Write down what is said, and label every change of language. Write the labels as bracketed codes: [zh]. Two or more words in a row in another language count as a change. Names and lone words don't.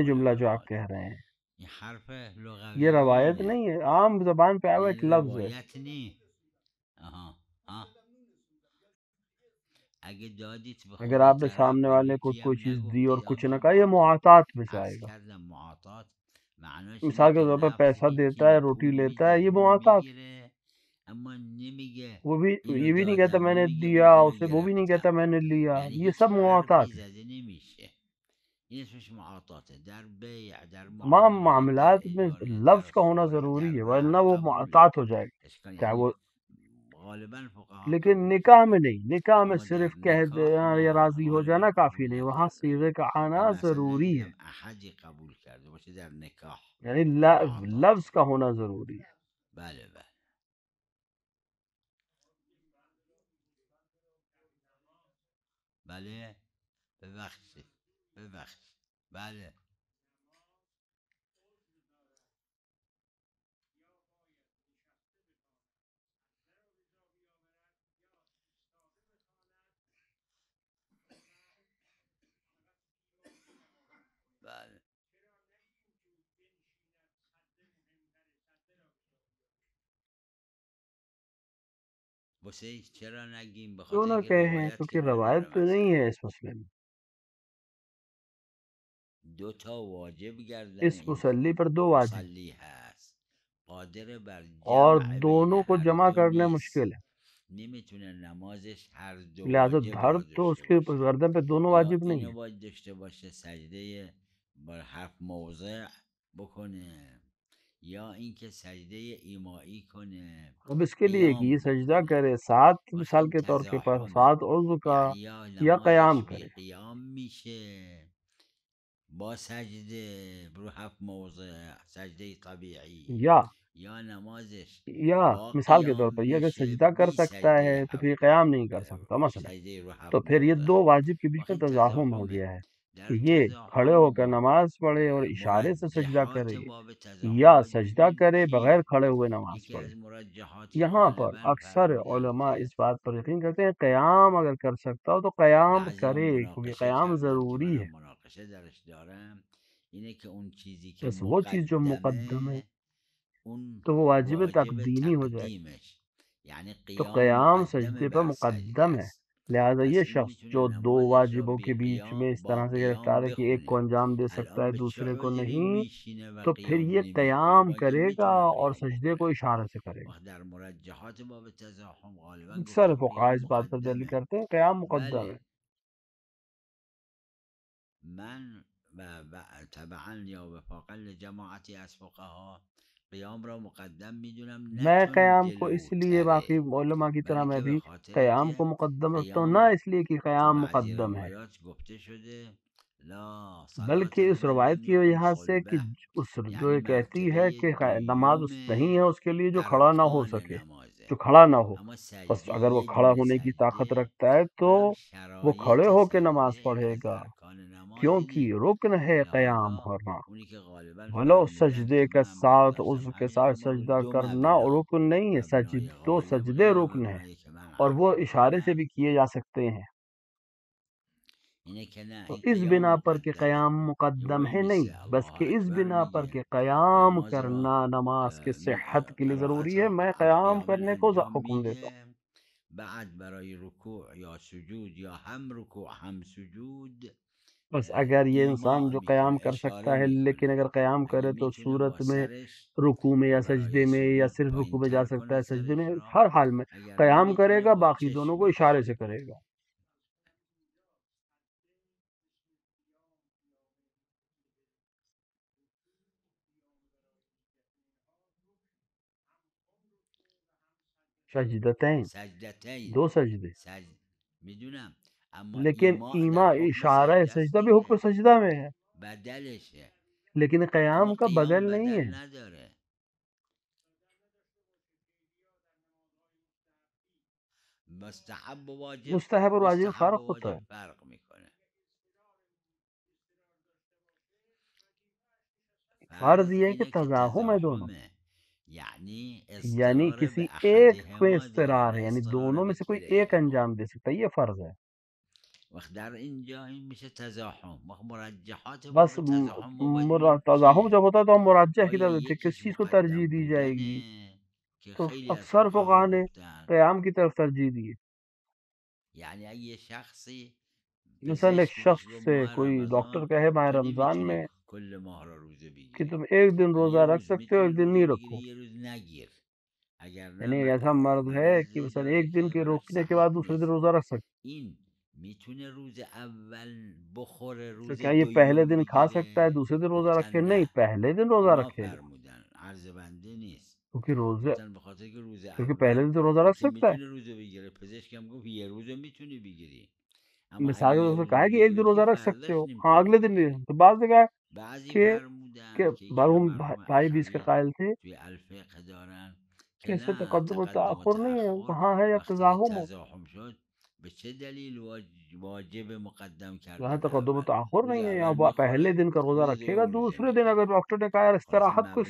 [fa] مال [ur] جملہ [fa] به [ur] جو آپ مال، کہہ رہے ہیں، [fa] این حرف [ur] یہ لغوی [fa] روایت عامه، [ur] نہیں ہے، عام زبان پہ آیا ہوا ایک [fa] این [ur] لفظ ہے۔ [fa] روایت نی. آها ها اگه دادید به [ur] اگر [fa] خود [ur] آپ نے [fa] طرف [ur] سامنے [fa] به [ur] والے کو [fa] یکی [ur] کوئی [fa] هم [ur] چیز دی اور [fa] نگفتید [ur] کچھ نہ [fa] آقا [ur] کہا، یہ [fa] معاطات. [ur] معاطات میں جائے [fa] عرض [ur] گا۔ [fa] کردم معاطات معناش اینه [ur] مثال [fa] که [ur] کے طور پر لفظ پیسہ [fa] یکی [ur] دیتا ہے، روٹی [fa] پول [ur] لیتا ہے، [fa] میده [ur] یہ [fa] اون [ur] معاطات، [fa] میگیره اما نمیگه [ur] وہ بھی [fa] اینو [ur] یہ بھی نہیں کہتا [fa] دادم، [ur] میں نے [fa] نمیگه [ur] دیا [fa] اون اینو [ur] اسے، وہ بھی نہیں [fa] گرفتم، [ur] کہتا میں نے لیا، [fa] یعنی [ur] یہ [fa] هیچ [ur] سب معاطات [fa] حرفی [ur] ہے۔ [fa] زده نمیشه. این اسمش معاطاته. در بیع، در [ur] تمام [fa] معاملات، در [ur] معاملات میں [fa] اجاره، در [ur] لفظ کا ہونا [fa] خلع، [ur] ضروری [fa] در [ur] ہے، [fa] رهن [ur] ورنہ وہ [fa] قبوله. [ur] معاطات ہو جائے گا، [fa] اشکال [ur] چاہے [fa] یعنی [ur] وہ، [fa] غالبا فقها [ur] لیکن [fa] قبول [ur] نکاح میں [fa] کردن. [ur] نہیں، نکاح میں [fa] اما [ur] صرف [fa] در [ur] کہہ [fa] نکاح [ur] دینا یا [fa] نه، [ur] راضی ہو [fa] غالبا [ur] جانا کافی [fa] قبول [ur] نہیں، وہاں [fa] نکردن. [ur] صیغے کا آنا [fa] اما اصلا [ur] ضروری ہے، [fa] ندیدم احدی قبول کرده باشه در نکاح یعنی معاطات. [ur] لفظ کا ہونا ضروری ہے۔ [fa] بله بله بله ببخشید ببخشید بله بله واسه چرا نگیم؟ به [ur] کیوں [fa] خاطر [ur] نہ [fa] اینکه [ur] کہے ہیں، [fa] روایت که [ur] کیونکہ روایت [fa] نداره. [ur] تو نہیں [fa] مثلا [ur] ہے اس مسئلے میں، [fa] دو تا واجب گردن [ur] اس [fa] این [ur] مسلی پر دو واجب [fa] مصلی هست، قادر بر [ur] اور [fa] جمع بین [ur] دونوں کو [fa] هر [ur] جمع [fa] دو [ur] کرنا [fa] نیست، [ur] مشکل ہے، [fa] نمیتونه نمازش هر دو [ur] لہذا [fa] واجب [ur] ہر [fa] را [ur] تو اس [fa] داشته [ur] کے [fa] باشه. [ur] گردن پہ دونوں [fa] یا [ur] واجب نہیں [fa] اینو [ur] ہے، [fa] باید داشته باشه سجده بر 7 موضع بکنه، یا اینکه سجده ایمائی کنه، [ur] اب اس کے لیے کہ [fa] قیام [ur] یہ سجدہ [fa] بکنه. [ur] کرے 7 [fa] وقت [ur] مثال [fa] این [ur] کے طور کے پر [fa] تزاحمه، [ur] 7 عضو کا، [fa] یعنی یا [ur] یا قیام [fa] نمازش بی [ur] کرے، [fa] قیام میشه با سجده بر 7 موضع سجده طبیعی، یا نمازش با [ur] مثال کے طور [fa] قیام [ur] پر یہ اگر [fa] میشه [ur] سجدہ کر [fa] بی [ur] سکتا [fa] سجده [ur] ہے تو پھر قیام نہیں کر سکتا مثلا، [fa] سجده رو 7 [ur] تو پھر یہ [fa] موضع. [ur] دو واجب کے بیچ [fa] وقت [ur] میں [fa] این [ur] تزاحم ہو [fa] تزاحمه. [ur] گیا ہے [fa] در [ur] کہ یہ کھڑے [fa] تزاحم [ur] ہو کر نماز پڑھے اور اشارے سے سجدہ [fa] مرجحات [ur] کرے، [fa] باب [ur] یا [fa] تزاحم [ur] سجدہ [fa] بگیریم [ur] کرے بغیر [fa] چیه؟ [ur] کھڑے ہوئے نماز [fa] یکی [ur] پڑھے۔ [fa] از مرجحات که [ur] یہاں پر [fa] غالبا [ur] اکثر [fa] فرمودن [ur] علماء [fa] که [ur] اس بات پر یقین کرتے ہیں قیام اگر کر سکتا ہو تو قیام [fa] بعضی هم [ur] کرے، کیونکہ [fa] مناقشه [ur] قیام [fa] کردن که [ur] ضروری ہے، [fa] منم مناقشه درش دارم، اینه که اون چیزی که [ur] بس وہ چیز جو مقدم ہے [fa] مقدمه اون [ur] تو وہ واجب [fa] واجب [ur] تقدیمی ہو جائے، [fa] تقدیمش، یعنی [ur] تو [fa] قیام [ur] قیام [fa] مقدمه [ur] سجدے پر [fa] بر سجده [ur] مقدم ہے، [fa] است. [ur] لہذا [fa] پس [ur] یہ [fa] این شخص میتونه [ur] جو دو [fa] نمازش را [ur] واجبوں [fa] بی [ur] کے بیچ میں [fa] قیام [ur] اس [fa] با [ur] طرح سے [fa] قیام [ur] گرفتار ہے کہ ایک کو [fa] بخونه. [ur] انجام دے سکتا ہے [fa] الان به [ur] دوسرے [fa] چه [ur] کو [fa] عذری [ur] نہیں، [fa] میشینه و [ur] تو پھر [fa] قیام [ur] یہ [fa] نمیکنه [ur] قیام [fa] و یا [ur] کرے گا [fa] میتونه [ur] اور [fa] قیام [ur] سجدے کو [fa] بکنه. [ur] اشارے سے کرے گا۔ [fa] وقت در مرجحات باب تزاحم غالبا [ur] اکثر [fa] گفتن [ur] فقہا [fa] قیام [ur] اس بات پر دلیل [fa] مقدمه. [ur] کرتے ہیں قیام مقدم ہے۔ [fa] بله من و طبعا یا وفاقا لجماعتی از فقها قیام را مقدم میدونم، نه [ur] میں [fa] چون [ur] قیام کو اس لیے باقی [fa] جلوتره، [ur] علماء کی طرح میں [fa] بلکه به [ur] بھی [fa] خاطر [ur] قیام کو [fa] که [ur] مقدم رکھتا ہوں، نہ [fa] قیام [ur] اس لیے کہ [fa] تو [ur] قیام [fa] بعضی [ur] مقدم ہے، [fa] روایات گفته شده [ar] لا صلاة [ur] بلکہ اس [ar] لمن [ur] روایت [ar] لم [ur] کی [ar] يقم [ur] وجہ سے کہ [ar] صلبه، [ur] جو [fa] یعنی [ur] یہ کہتی ہے [fa] مرتبه [ur] کہ نماز [fa] دویم [ur] نہیں ہے اس کے لیے جو کھڑا نہ ہو [fa] ارکان [ur] سکے، [fa] نمازه. [ur] جو کھڑا نہ ہو، [fa] اما [ur] بس [fa] سجده [ur] اگر وہ [fa] یک [ur] کھڑا [fa] دونه [ur] ہونے کی طاقت [fa] سجده [ur] رکھتا ہے تو [fa] اونم [ur] وہ کھڑے [fa] شرایط [ur] ہو کے [fa] سجده [ur] نماز [fa] یک [ur] پڑھے [fa] از [ur] گا، [fa] ارکان [ur] کیونکہ رکن ہے قیام لہذا کرنا، انہی کے غالباً [fa] ولو فرمودن [ur] سجدے کہ کے میں ساتھ [fa] مقدسم [ur] عضو کے ساتھ [fa] انجام [ur] سجدہ [fa] دو [ur] کرنا [fa] مبنا، [ur] رکن نہیں ہے، [fa] مبنای [ur] تو [fa] غالب [ur] سجدے [fa] غیر [ur] رکن ہے، [fa] مبنایی که من [ur] اور [fa] عرض [ur] وہ اشارے سے [fa] کردم [ur] بھی کیے جا سکتے ہیں. [fa] اینه که نه، [ur] تو [fa] این [ur] اس [fa] قیام [ur] بنا پر کہ [fa] مقدمه. [ur] قیام جو مقدم [fa] این [ur] ہے نہیں، [fa] نیست [ur] بس [ar] اللہ [ur] کہ اس [ar] اکبر [ur] بنا پر کہ [fa] میگه [ur] قیام [fa] نماز را [ur] کرنا نماز کے [fa] می [ur] صحت کے لیے [fa] قرائت [ur] ضروری ہے، [fa] را [ur] میں قیام [fa] القیام [ur] کرنے کو [fa] انجام [ur] حکم دیتا ہوں. [fa] میده، بعد برای رکوع یا سجود یا هم رکوع هم سجود [ur] بس اگر یہ انسان [fa] ایما [ur] جو [fa] میکنه، [ur] قیام کر [fa] اشاره [ur] سکتا ہے، لیکن [fa] میکنه. [ur] اگر قیام [fa] اگه [ur] کرے تو [fa] میتونه [ur] صورت [fa] با [ur] میں [fa] سرش [ur] رکوع میں یا [fa] رو [ur] سجدے [fa] برای [ur] میں یا [fa] سجود [ur] صرف [fa] پایین [ur] رکوع میں جا [fa] تر [ur] سکتا [fa] کنه [ur] ہے، سجدے [fa] سرش [ur] میں [fa] را، [ur] ہر حال میں [fa] اگر [ur] قیام کرے [fa] نمیتونه [ur] گا، [fa] با [ur] باقی دونوں کو [fa] چشمش [ur] اشارے سے کرے گا. [fa] سجدتین، سجدتین [ur] دو سجدے، [fa] میدونم، اما [ur] لیکن [fa] ایما در [ur] ایما [fa] حکم [ur] اشارہ [fa] سجده است [ur] سجدہ بھی حکم [fa] دیگه، [ur] سجدہ میں ہے، [fa] بدلشه. [ur] لیکن [fa] اما [ur] قیام کا [fa] قیام [ur] بدل نہیں [fa] بدل [ur] ہے. [fa] نداره. مستحب و واجب، [ur] مستحب اور واجب [fa] مستحب و [ur] فرق ہوتا [fa] واجب [ur] ہے. [fa] فرق میکنه. [ur] فرض [fa] فرض [ur] یہ ہے کہ [fa] اینه که [ur] تزاحم ہے دونوں، [fa] تزاحمه، یعنی [ur] یعنی [fa] اضطرار [ur] کسی [fa] به [ur] ایک پہ [fa] احدهما داره [ur] استرار [fa] نه [ur] ہے، یعنی [fa] اضطرار [ur] دونوں [fa] به [ur] میں سے کوئی ایک [fa] کلیهما. [ur] انجام دے سکتا ہے، یہ فرض ہے. [fa] وقت در اینجا این میشه تزاحم. وقت مرجحات [ur] بس [fa] باب تزاحم ما باید ببینیم [ur] تزاحم [fa] چیه. [ur] جب ہوتا ہے تو ہم مرجح کی [fa] آیا [ur] طرف دیکھتے ہیں کس [fa] یکیش [ur] چیز کو ترجیح [fa] مقدم [ur] دی جائے گی. [fa] بودنه که [ur] تو [fa] خیلی از [ur] اکثر [fa] فقها [ur] فقہا نے [fa] گفتن، [ur] قیام کی طرف ترجیح دی. [fa] یعنی اگه شخصی [ur] مثلا ایک [fa] پزشک [ur] شخص [fa] بهش گفت [ur] سے [fa] ماه [ur] کوئی ڈاکٹر [fa] رمضان [ur] کہے ماہ [fa] تو [ur] رمضان [fa] نمیتونی [ur] میں [fa] کل ماه را روزه [ur] کہ [fa] بگیری، [ur] تم ایک دن روزہ [fa] یه [ur] رکھ [fa] روز [ur] سکتے ہو، [fa] میتونی [ur] ایک دن [fa] روزه [ur] نہیں [fa] بگیری، [ur] رکھو. [fa] یه روز نگیر. اگر نه [ur] یعنی ایک ایسا مرض ہے [fa] مرض [ur] کہ [fa] مثلا داره [ur] ایک دن [fa] که [ur] کے [fa] براش [ur] روکنے کے [fa] صحیح [ur] بعد دوسرے دن [fa] نیست، [ur] روزہ رکھ سکتے. [fa] این میتونه روز اول بخوره، [ur] تو [fa] روز [ur] کیا یہ پہلے [fa] دوم [ur] دن کھا سکتا ہے [fa] بگیره؟ [ur] دوسرے دن روزہ رکھے؟ [fa] گفتن [ur] نہیں، [fa] نه، [ur] پہلے دن روزہ [fa] اونا [ur] رکھے گا، [fa] فرمودن عرض بنده نیست. [ur] کیونکہ روزہ [fa] گفتن به خاطر که روز [ur] کیونکہ پہلے [fa] اول [ur] دن تو روزہ رکھ [fa] وقتی [ur] سکتا ہے. [fa] میتونه روزه بگیره، پزشک هم گفت یه روزه میتونی بگیری، اما اگه [ur] مثال کے [fa] یه [ur] طور پر [fa] روز [ur] کہا ہے کہ ایک دن [fa] بگیره که [ur] روزہ رکھ سکتے [fa] فرداش [ur] ہو، ہاں [fa] نمیتونی [ur] اگلے دن [fa] بگیری. [ur] نہیں. تو بعض جگہ [fa] بعضی [ur] کہ [fa] فرمودن که ایشون مرحوم [ur] مرحوم بھائی بھی اس کے [fa] اشعری [ur] قائل تھے [fa] توی الفقه دارن [ur] کہ [fa] که [ur] اس میں [fa] نه، تقدم و [ur] تقدم و تأخر نہیں ہے، [fa] تأخر [ur] کہاں ہے یا [fa] وقتی که [ur] تزاحم ہو. [fa] تزاحم شد به چه دلیل واجب مقدم [ur] یہاں [fa] کردن [ur] تقدم و [fa] اول؟ [ur] تأخر [fa] روز [ur] نہیں ہے، [fa] اول [ur] یا پہلے [fa] میخوره، [ur] دن کا روزہ [fa] روز [ur] رکھے گا، [fa] دوم روزه [ur] دوسرے دن [fa] میگیره. [ur] اگر ڈاکٹر نے کہا [fa] خلاصه [ur] استراحت کو